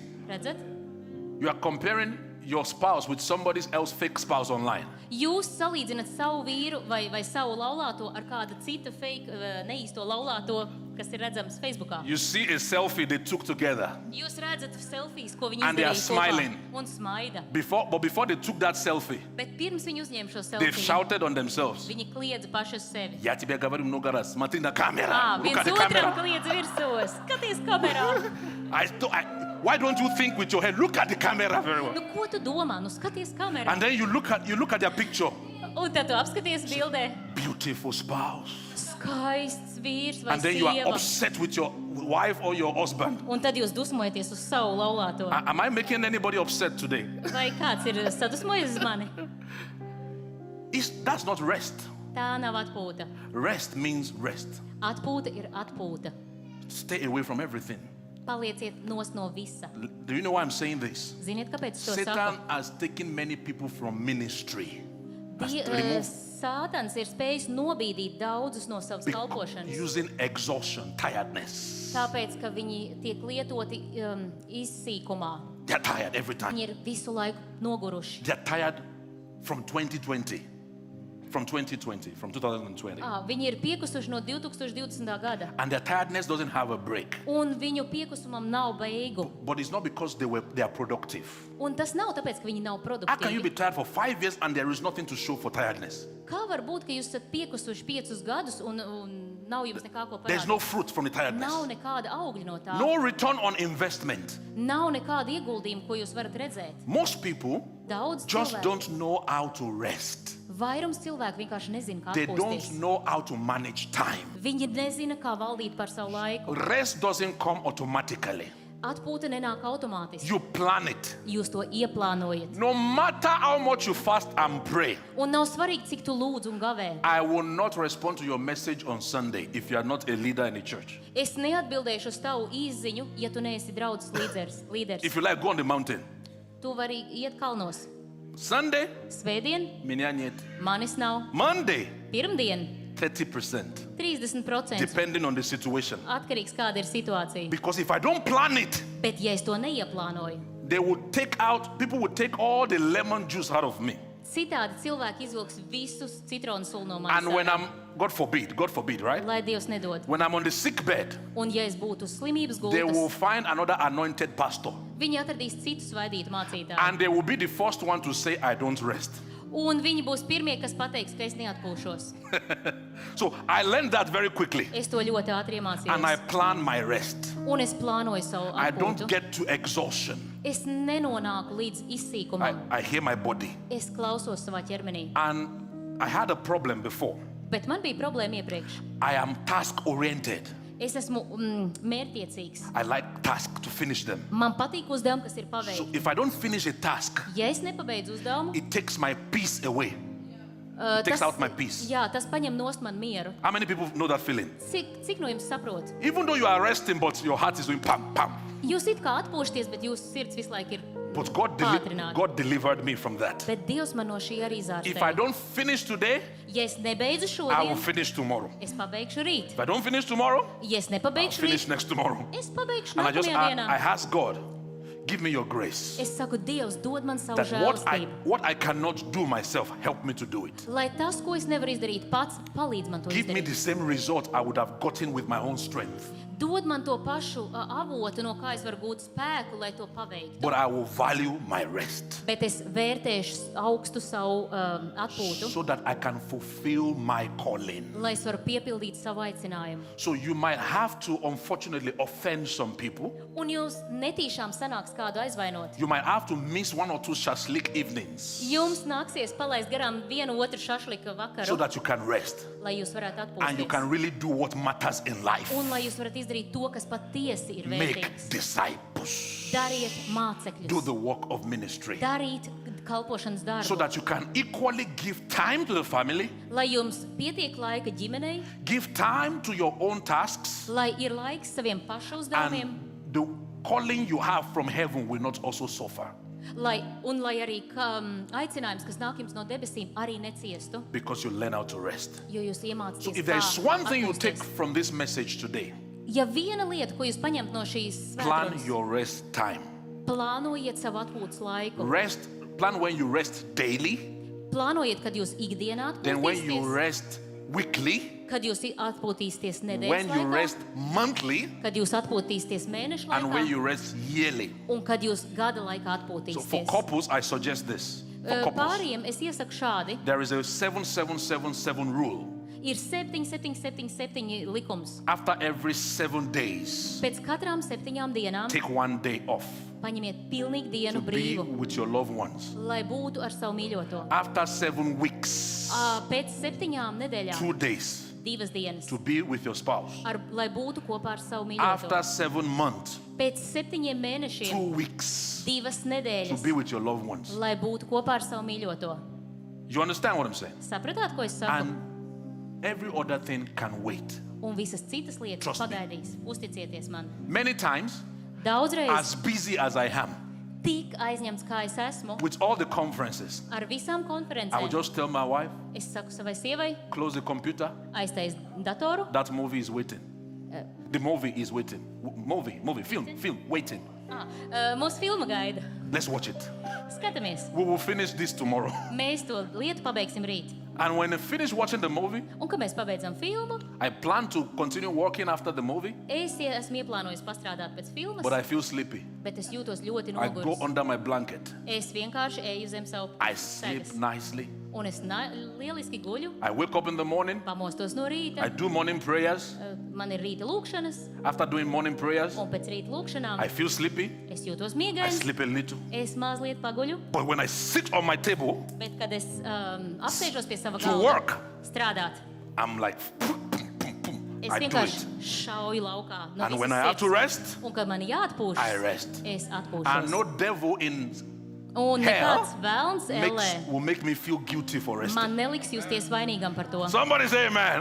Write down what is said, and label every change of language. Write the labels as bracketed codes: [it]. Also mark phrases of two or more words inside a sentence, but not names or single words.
[lv] Redzat? [en] You are comparing your spouse with somebody else's fake spouse online. [lv] Jūs salīdzinat savu vīru vai savu laulāto ar kādu citu fake, neīsto laulāto, kas ir redzams Facebookā. [en] You see a selfie they took together. [lv] Jūs redzat selfijas, ko viņi [en] And they are [lv] izdarīja kopā [en] smiling. [lv] un smaida. [en] But before they took that selfie, [lv] Bet pirms viņi uzņēma šo [en] they [lv] selfiju, [en] shouted on themselves. [lv] viņi kliedza paši uz sevi. [ru] Я тебя говорю много раз. Смотри на камеру. [en] Look [lv] Viens [en] at the [lv] otram [en] camera. [lv] kliedz virsūs. Skaties kamerā. [en] Why don't you think with your head? Look at the camera very well. [lv] Nu, ko tu domā? Nu, skaties kamerā. [en] And then you look at their picture. [lv] Un tad tu apskaties bildē. [en] Beautiful spouse. [lv] Skaists vīrs vai [en] And then you are [lv] sieva. [en] upset with your wife or your husband. [lv] Un tad jūs dusmojaties uz savu laulāto. [en] Am I making anybody upset today? [lv] Vai kāds ir sadusmojies uz mani? [en] That's not rest. [lv] Tā nav atpūta. [en] Rest means rest. [lv] Atpūta ir atpūta. [en] Stay away from everything. [lv] Palieciet nos no visa. [en] Do you know why I'm saying this? [lv] Ziniet, kāpēc es to [en] Satan [lv] saku? [en] has taken many people from ministry. Has Die, removed [lv] Sātans ir spējis nobīdīt daudzus no savas kalpošanas. [en] using exhaustion, tiredness. [lv] Tāpēc, ka viņi tiek lietoti izsīkumā. [en] They're tired every time. [lv] Viņi ir visu laiku noguruši. [en] They're tired from 2020. From 2020, from 2020. [lv] Viņi ir piekusuši no 2020. gada. [en] And their tiredness doesn't have a break. [lv] Un viņu piekusumam nav beigu. [en] But it's not because they are productive. [lv] Un tas nav tāpēc, ka viņi nav [en] How can you be [lv] produktīvi. [en] tired for 5 years and there is nothing to show for tiredness? [lv] Kā var būt, ka jūs esat piekusuši 5 gadus un nav jums nekā ko [en] There's [lv] parādīt? [en] no fruit from the [lv] Nav [en] tiredness. [lv] nekāda augļa no tā. [en] No return on investment. [lv] Nav nekāda ieguldījuma, ko jūs varat redzēt. [en] Most people [lv] Daudz [en] just [lv] cilvēku, [en] don't know how to rest. [lv] vairums cilvēku vienkārši nezina, kā [en] They don't [lv] atpūsties. [en] know how to manage time. [lv] Viņi nezina, kā valdīt par savu laiku. [en] Rest doesn't come automatically. [lv] Atpūta nenāk automātiski. [en] You plan it. [lv] Jūs to ieplānojat. [en] No matter how much you fast and pray, [lv] Un nav svarīgi, cik tu lūdz un gavē. [en] I will not respond to your message on Sunday if you are not a leader in the church. [lv] Es neatbildēšu uz tavu izziņu, ja tu neesi draudzes līderis. [en] If you like, go on the mountain. [lv] Tu vari iet kalnos. [en] Sunday, [lv] Svētdien [ru] меня нет. [lv] manis nav. [en] Monday, [lv] Pirmdien [en] 30%, [lv] 30% [en] depending on the situation. [lv] atkarīgs, kāda ir situācija. [en] Because if I don't plan it, [lv] Bet ja es to neieplānoju, [en] people would take all the lemon juice out of me. [lv] citādi cilvēki izvilks visus citronu sulu no [en] And when [lv] manis. [en] God forbid, right? [lv] Lai Dievs nedod. [en] When I'm on the sick bed, [lv] Un ja es būtu uz slimības [en] they will [lv] gultas, [en] find another anointed pastor. [lv] viņi atradīs citu svaidītu mācītāju. [en] And they will be the first one to say, I don't rest. [lv] Un viņi būs pirmie, kas pateiks, ka es neatpūšos. [en] So I learned that very quickly. [lv] Es to ļoti ātri [en] And I [lv] iemācījos. [en] plan my rest. [lv] Un es plānoju savu [en] I don't [lv] atpūtu. [en] get to exhaustion. [lv] Es nenonāku līdz izsīkumam. [en] I hear my body. [lv] Es klausos savā ķermenī. [en] And I had a problem before. [lv] Bet man bija problēma iepriekš. [en] I am task oriented. [lv] Es esmu mērķtiecīgs. [en] I like tasks to finish them. [lv] Man patīk uzdevumi, kas ir [en] So [lv] paveikti. [en] if I don't finish a task, [lv] Ja es nepabeidzu uzdevumu, [en] it takes my peace away. takes out my peace. [lv] Jā, tas paņem nost man mieru. [en] How many people know that feeling? [lv] Cik no jums saprot? [en] Even though you are resting, but your heart is doing pam, pam. [lv] Jūs it kā atpūšaties, bet jūsu sirds visu laiku ir [en] But [lv] pātrināta. [en] God delivered me from that. [lv] Bet Dievs man no šī arī [en] If I [lv] zārstēja. [en] don't finish today, [lv] Ja es nebeidzu [en] I will [lv] šodien, [en] finish tomorrow. [lv] es pabeigšu rīt. [en] If I don't finish tomorrow, [lv] Ja es [en] I'll [lv] nepabeigšu [en] finish [lv] rīt, [en] next tomorrow. [lv] es pabeigšu [en] And I [lv] nākamajā dienā. [en] ask God, give me your grace. [lv] Es saku, Dievs, dod man savu [en] That [lv] žēlastību. [en] what I cannot do myself, help me to do it. [lv] Lai tas, ko es nevaru izdarīt pats, palīdz man to [en] Give me [lv] izdarīt. [en] the same result I would have gotten with my own strength. [lv] Dod man to pašu avotu, no kā es varu gūt spēku, lai to paveiktu. [en] But I will value my rest [lv] Bet es vērtēšu augstu savu atpūtu, [en] so that I can fulfill my calling. [lv] lai es varu piepildīt savu aicinājumu. [en] So you might have to, unfortunately, offend some people. [lv] Un jūs netīšām sanāks kādu aizvainot. [en] You might have to miss one or two shashlik evenings [lv] Jums nāksies palaist garām vienu otru šašlika [en] so [lv] vakaru, [en] that you can rest [lv] lai jūs varētu [en] and you [lv] atpūsties. [en] can really do what matters in life. [lv] Un lai jūs varat izdarīt to, kas patiesi ir [en] Make [lv] vērtīgs. [en] disciples. [lv] Dariet [en] Do [lv] mācekļus. [en] the work of ministry [lv] Darīt kalpošanas [en] so [lv] darbu. [en] that you can equally give time to the family, [lv] Lai jums pietiek laika ģimenei, [en] give time to your own tasks, [lv] lai ir laiks saviem pašu uzdevumiem, [en] and the calling you have from heaven will not also suffer [lv] lai arī aicinājums, kas nāk jums no debesīm, arī neciestu, [en] because you learn how to rest. [lv] jo jūs [en] So [lv] iemācāties, [en] if there is one thing you [lv] atpūsties. [en] take from this message today, [lv] Ja viena lieta, ko jūs paņemt no šīs [en] plan [lv] svētdienas, [en] your rest time. [lv] plānojiet savu atpūtas laiku. [en] Plan when you rest daily, [lv] Plānojiet, kad jūs ikdienā [en] then when you [lv] atpūtīsieties, [en] rest weekly, [lv] kad jūs atpūtīsieties [en] when [lv] nedēļas [en] you [lv] laikā, [en] rest monthly, [lv] kad jūs atpūtīsieties mēnešu [en] and when [lv] laikā [en] you rest yearly. [lv] un kad jūs gada laikā [en] So for [lv] atpūtīsieties. [en] couples, I suggest this. For couples, [lv] Pāriem es iesaku šādi. [en] there is a 7-7-7-7 rule. [lv] Ir 7-7-7-7 likums. [en] After every 7 days, [lv] Pēc katrām 7 dienām [en] take 1 day off [lv] paņemiet pilnīgi [en] to [lv] dienu [en] be [lv] brīvu, [en] with your loved ones. [lv] lai būtu ar savu mīļoto. [en] After 7 weeks, [lv] Pēc 7 nedēļām [en] 2 days [lv] 2 dienas, [en] to be with your spouse. [lv] lai būtu kopā ar savu [en] After [lv] mīļoto. [en] 7 months, [lv] Pēc 7 mēnešiem [en] 2 weeks [lv] 2 [en] to [lv] nedēļas, [en] be with your loved ones. [lv] lai būtu kopā ar savu mīļoto. [en] You understand what I'm saying? [lv] Sapratāt, ko es saku? [en] And every other thing can wait. [lv] Un visas citas lietas [en] Trust me. [lv] pagaidīs. Uzticieties man. [en] Many times, [lv] Daudzreiz [en] as busy as I am [lv] tik aizņemts, kā es esmu, [en] with all the conferences, [lv] ar visām [en] I will [lv] konferencēm. [en] just tell my wife, [lv] Es saku savai sievai, [en] close the computer. [lv] aiztais datoru. [en] That movie is waiting. The movie is waiting. Film, waiting. [lv] Mūsu filma gaida. [en] Let's watch it. [lv] Skatāmies. [en] We will finish this tomorrow. [lv] Mēs to lietu pabeigsim rīt. [en] And when I finish watching the movie, [lv] Un, kad mēs pabeidzam filmu, [en] I plan to continue working after the movie, [lv] es esmu ieplānojis pastrādāt pēc filmas, [en] but I feel sleepy. [lv] bet es jūtos ļoti [en] I go [lv] noguris. [en] under my blanket. [lv] Es vienkārši eju zem savu [en] I sleep [lv] segas. [en] nicely. [lv] Un es lieliski guļu, [en] I wake up in the morning. [lv] pamostos no [en] I [lv] rīta. [en] do morning prayers. [lv] Man ir rīta lūkšanas, [en] After doing morning prayers, [lv] un pēc rīta lūkšanām [en] I feel sleepy. [lv] es jūtos [en] I [lv] miegains, [en] sleep a little. [lv] es mazliet paguļu, [en] But when I sit on my table [lv] bet kad es apsēžos pie sava [en] to [lv] galda [en] work, [lv] strādāt, [en] I'm like, [lv] es [en] I do [lv] vienkārši [en] it. [lv] šauju laukā. No [en] And [lv] visas [en] when I have to [lv] sirds. [en] rest, [lv] Un kad man jāatpūšas, [en] I rest. [lv] es [en] And [lv] atpūšos. [en] no devil in [lv] Un [en] hell [lv] nekāds vēlns ellē [en] will make me feel guilty for resting. [lv] man neliks justies vainīgam par to. [en] Somebody say amen.